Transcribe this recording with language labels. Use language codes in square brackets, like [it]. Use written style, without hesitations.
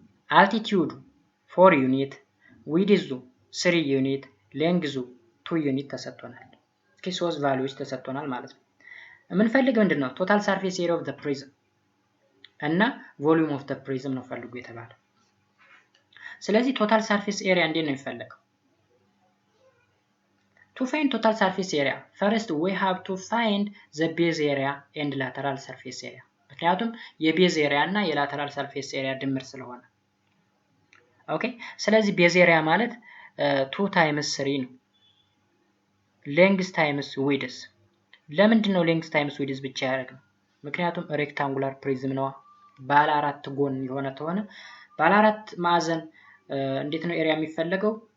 [am] አልቲቲዩዱ 4 ዩኒት፣ ዊድዙ 3 ዩኒት፣ ሌንግዙ 2 ዩኒት ተሰጥቶናል። እስኪ 3 ቫልዩዎች ተሰጥቶናል ማለት ነው። የምንፈልገው ምንድነው? ቶታል ሰርፌስ ኤሪያ ኦፍ ዘ ፕሪዝም እና ቮሊዩም ኦፍ ዘ ፕሪዝም ነው ፈልጉ የተባለው። ስለዚህ ቶታል ሰርፌስ ኤሪያ እንዴት ነው የሚፈለገው? [en] To find total surface area, first we have to find the base area and lateral surface area. [am] ምክንያቱም የቤዝ ኤሪያ እና የላተራል ሰርፌስ ኤሪያ ድምር ስለሆነ። ኦኬ፣ ስለዚህ ቤዝ ኤሪያ ማለት 2 ታይምስ 3 ነው። ሌንግዝ ታይምስ ዊድዝ። ለምንድን ነው ሌንግዝ ታይምስ ዊድዝ ብቻ ያደረግነው? ምክንያቱም ሬክታንጉላር ፕሪዝም ነው። ባለ 4 ጎን የሆነ ተሆነ ባለ 4 ማዕዘን እንዴት ነው ኤሪያ የሚፈለገው?